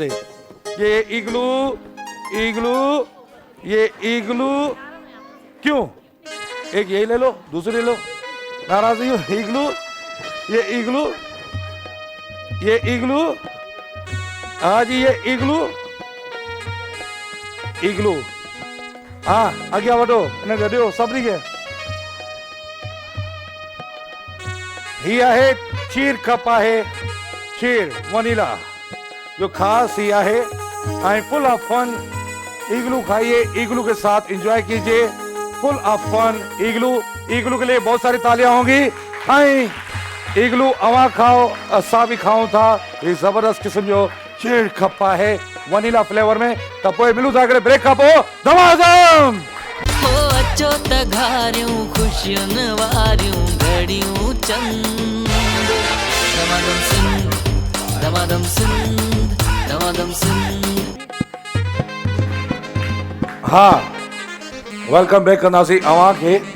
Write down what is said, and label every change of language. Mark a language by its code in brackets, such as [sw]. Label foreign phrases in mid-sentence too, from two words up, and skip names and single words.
[ur] یہ ایگلو ایگلو یہ ایگلو کیوں، ایک یہی لے لو، دوسری لے لو، ناراض نہیں ہو. [sd] ईगलू ये ईगलू ये ईगलू, हाँ जी ये ईगलू ईगलू, हाँ अॻियां वठो हिन खे ॾियो सभिनी खे। ही आहे चीर कप आहे, चीर वनीला जो खास ही आहे, आई [en] full of fun. [ur] ایگلو کھائیے، ایگلو کے ساتھ انجوائے کیجیے, [en] full of fun. [ur] ایگلو ایگلو کے لیے بہت ساری تالیاں ہوں گی. [sd] आई ईगलू अवां खाओ असां भी खाऊं था, ये जबरदस्त किस्म जो चीर कप आहे [en] vanilla flavour [sd] में। त पोइ मिलूं था हिकिड़े ब्रेक खां पोइ धमाधम। हो अचो त घारियूं ख़ुशियुनि वारियूं घड़ियूं चंद, दमादम सिंध दमादम सिंध दमादम सिंध। हाँ [en] welcome back [sd] कंदासीं अवां खे।